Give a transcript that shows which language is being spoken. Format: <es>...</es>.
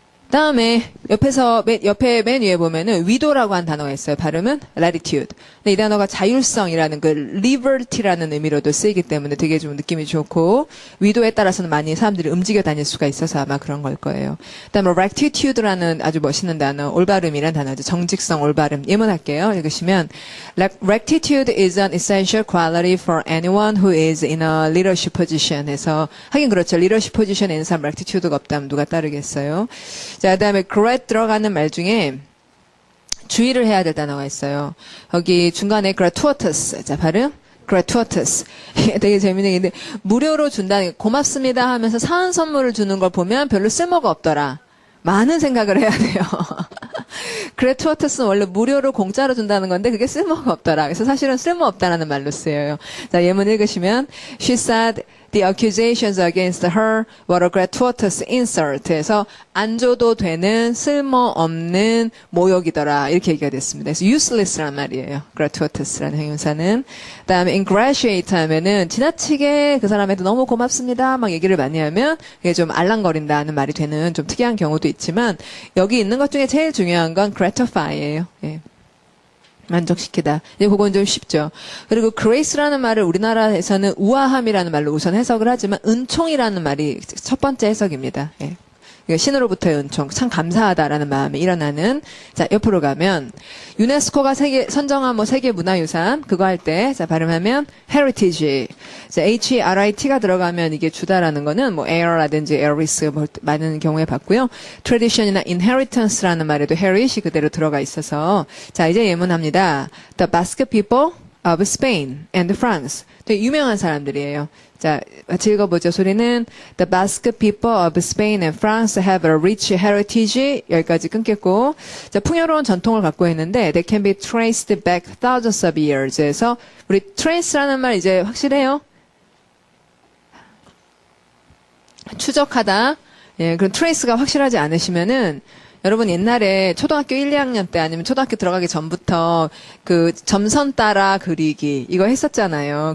<ko>다음에 옆에 맨 위에 보면은 위도라고 한 단어가 있어요. 발음은 latitude. 근데 이 단어가 자율성이라는 그 liberty라는 의미로도 쓰이기 때문에 되게 좀 느낌이 좋고 위도에 따라서는 많이 사람들이 움직여 다닐 수가 있어서 아마 그런 걸 거예요. 그다음에 rectitude라는 아주 멋있는 단어, 올바름이라는 단어죠. 정직성, 올바름. 예문할게요. 읽으시면</ko> <en>rectitude is an essential quality for anyone who is in a leadership position.</en> <ko>해서 하긴 그렇죠. leadership position에 있는 사람 rectitude가 없다면 누가 따르겠어요. 자, 그다음에 grat 들어가는 말 중에 주의를 해야 될 단어가 있어요. 여기 중간에 gratuitous. 자, 발음. gratuitous. 되게 재밌는 게 있는데 무료로 준다는 고맙습니다 하면서 사은 선물을 주는 걸 보면 별로 쓸모가 없더라. 많은 생각을 해야 돼요. gratuitous는 원래 무료로 공짜로 준다는 건데 그게 쓸모가 없더라. 그래서 사실은 쓸모없다라는 말로 쓰여요. 자, 예문 읽으시면</ko> <en>She said the accusations against her were a gratuitous insult.</en> <ko>해서 안 줘도 되는 쓸모없는 모욕이더라. 이렇게 얘기가 됐습니다. 그래서 useless라는 말이에요. gratuitous라는 형용사는. 그다음에 ingratiate 하면은 지나치게 그 사람한테 너무 고맙습니다. 막 얘기를 많이 하면 그게 좀 알랑거린다는 말이 되는 좀 특이한 경우도 있지만 여기 있는 것 중에 제일 중요한 건 gratify예요. 예. 만족시키다. 이제 그건 좀 쉽죠. 그리고 grace라는 말을 우리나라에서는 우아함이라는 말로 우선 해석을 하지만 은총이라는 말이 첫 번째 해석입니다. 예. 신으로부터의 은총, 참 감사하다라는 마음이 일어나는. 자, 옆으로 가면 유네스코가 선정한 뭐 세계 문화유산 그거 할 때 자 발음하면 heritage. 자, HRIT가 들어가면 이게 주다라는 거는 뭐 air라든지 airris 뭐 많은 경우에 봤고요. tradition이나 inheritance라는 말에도 herit이 그대로 들어가 있어서 자, 이제 예문합니다. The Basque people of Spain and France. 되게 유명한 사람들이에요. 자, 같이 읽어보죠. 소리는</ko> <en>The Basque people of Spain and France have a rich heritage.</en> <ko>여기까지 끊겠고 자, 풍요로운 전통을 갖고 있는데</ko> <en>They can be traced back thousands of years.</en> <ko>그래서 우리 trace라는 말 이제 확실해요? 추적하다. 예, 그럼 trace가 확실하지 않으시면은 여러분 옛날에 초등학교 1, 2학년 때 아니면 초등학교 들어가기 전부터 그 점선 따라 그리기 이거 했었잖아요.</ko>